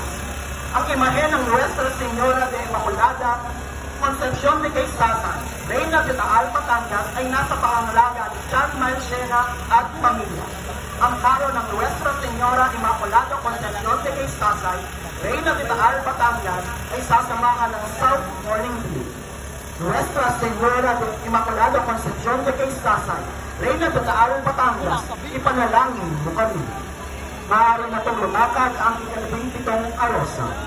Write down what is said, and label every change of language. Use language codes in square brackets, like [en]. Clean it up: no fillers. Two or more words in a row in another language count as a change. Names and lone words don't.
[tl] Ang imahe ng Nuestra Señora de Immaculada Concepcion de Quezasay, Reina de Taal, Batangas ay nasa pangangalaga ni John Marchena at pamilya. Ang karo ng Nuestra Señora Immaculada Concepcion de Quezasay, Reina de Taal, Batangas ay sasamahan ng South Morning Blue. Nuestra Señora de Immaculada Concepcion de Quezasay, Reina de Taal, Batangas, ipanalangin mo kami. Maaari na itong lumakad ang ikalabing-pitong karosa.